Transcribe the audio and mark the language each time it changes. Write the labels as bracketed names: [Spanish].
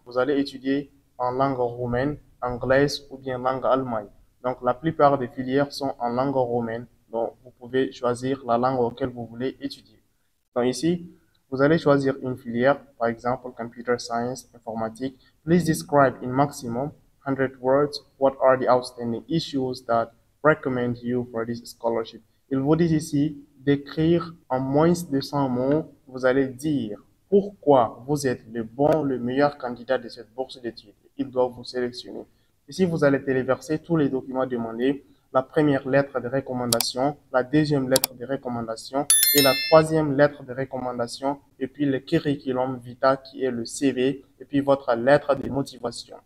[French] Vous allez étudier en langue roumaine, anglaise ou bien langue allemande. Donc, la plupart des filières sont en langue roumaine. Donc, vous pouvez choisir la langue auquel vous voulez étudier. Donc, ici, vous allez choisir une filière, par exemple, Computer Science, Informatique. [English] Please describe in maximum 100 words what are the outstanding issues that recommend you for this scholarship. [French] Il vous dit ici d'écrire en moins de 100 mots. Vous allez dire pourquoi vous êtes le bon, le meilleur candidat de cette bourse d'études. Il doit vous sélectionner. Ici, vous allez téléverser tous les documents demandés, la première lettre de recommandation, la deuxième lettre de recommandation et la troisième lettre de recommandation, et puis le curriculum vitae qui est le CV, et puis votre lettre de motivation.